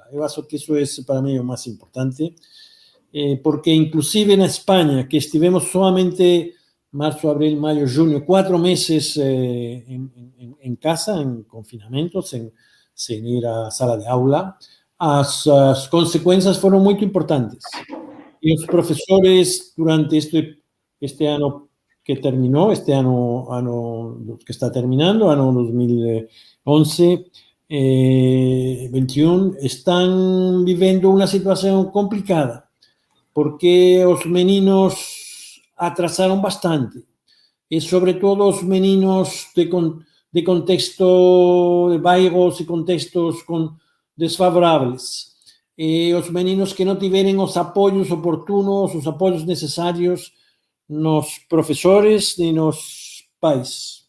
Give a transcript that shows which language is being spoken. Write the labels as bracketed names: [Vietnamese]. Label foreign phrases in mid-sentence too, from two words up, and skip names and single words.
[Portuguese] Eu acho que isso é para mim o mais importante, porque inclusive na Espanha, que estivemos solamente março, abril, maio, junho, 4 meses em casa, em confinamento, sem ir à sala de aula, as consequências foram muito importantes. E os professores, durante este ano que terminou, este ano que está terminando, ano 2011, [Galician] 21, están vivendo unha situación complicada, porque os meninos atrasaron bastante, e sobre todo os meninos de contexto de bairros e contextos desfavorables, e os meninos que non tiveren os apoios oportunos, os apoios necesarios nos profesores e nos pais.